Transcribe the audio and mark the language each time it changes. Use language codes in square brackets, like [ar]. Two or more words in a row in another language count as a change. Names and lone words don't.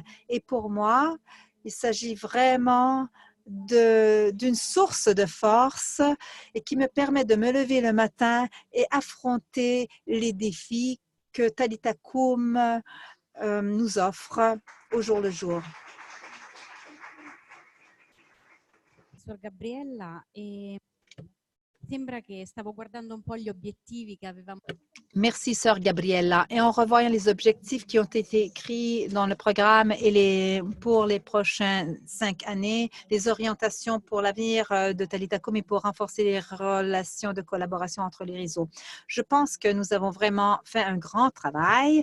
[fr] Et pour moi, il s'agit vraiment d'une source de force et qui me permet de me lever le matin et affronter les défis que Talitha Koum nous offre au jour le jour. [it] Sor Gabriella, sembra che stavo guardando un po' gli obiettivi che avevamo. [fr] Merci, Sœur Gabriella. Et en revoyant les objectifs qui ont été écrits dans le programme et pour les prochaines 5 années, les orientations pour l'avenir de Talitha Koum et pour renforcer les relations de collaboration entre les réseaux. Je pense que nous avons vraiment fait un grand travail.